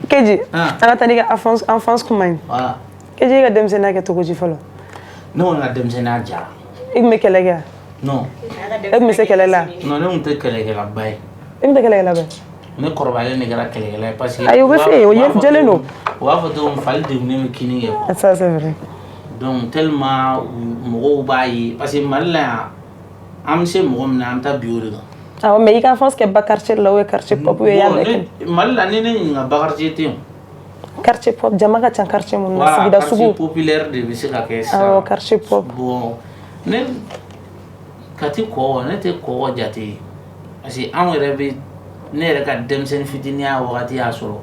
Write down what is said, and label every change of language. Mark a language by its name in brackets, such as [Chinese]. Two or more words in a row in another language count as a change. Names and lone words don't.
[Bambara] Keji an ka taa n'i ka enfance kuma ye Keji e ka denmisɛnninya kɛ cogo di fɔlɔ ne kɔni ka denmisɛnninya diyara i tun bɛ kɛlɛ kɛ non e tun bɛ se kɛlɛ la non ne tun tɛ kɛlɛkɛlaba ye e tun tɛ kɛlɛkɛla bɛ ne kɔrɔbayalen de kɛra kɛlɛkɛla ye [French] parce que [Bambara] ayi o bɛ se o jɛlen don u b'a fɔ cogo min fali degunnen bɛ kini kɛ quoi [French] ça c'est vrai [Bambara] donc tellement mɔgɔw b'a ye [French] parce que [Bambara] Mali la yan an bɛ se mɔgɔ min na an bɛ taa bi o de kan awɔ mais i ka enfance kɛ ba quartier la [French] ou bien quartier pop ou [Bambara] y'a bɛɛ kɛ Mali la ni ne ɲininka ba quartier tɛ yen [French] quartier pop [Bambara] jama ka ca quartier minnu na sigida sugu [French] quartier populaire [Bambara] de bɛ se ka kɛ sisan awɔ [French] quartier pop [Bambara] bon ne Kati kɔgɔ ne tɛ kɔgɔ jate [French] parce que [Bambara] anw yɛrɛ bɛ ne yɛrɛ ka denmisɛnnin fitininya wagati y'a sɔrɔ